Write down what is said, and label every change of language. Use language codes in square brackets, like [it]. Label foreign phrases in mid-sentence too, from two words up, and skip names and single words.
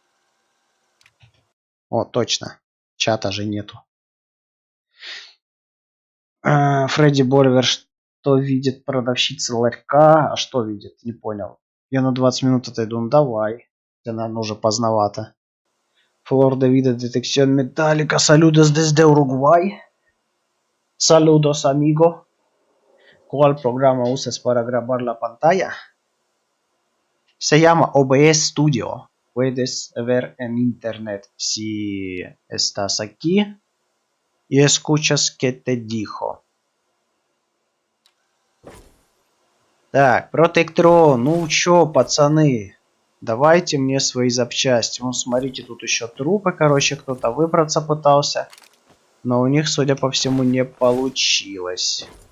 [ru] О, точно. Чата же нету. Фредди Боливер, что видит продавщица ларька? А что видит? Не понял. Я на 20 минут отойду. Ну давай. Это, наверное, уже поздновато. [es] Flor de vida detección metálica. Saludos desde Uruguay. Saludos, amigo. ¿Cuál programa usas para grabar la pantalla? Se llama OBS Studio. Puedes ver en internet si estás aquí y escuchas que te dijo. [ru] Так, Протектрон, ну чё, пацаны, давайте мне свои запчасти. Вон, смотрите, тут еще трупы, короче, кто-то выбраться пытался. Но у них, судя по всему, не получилось.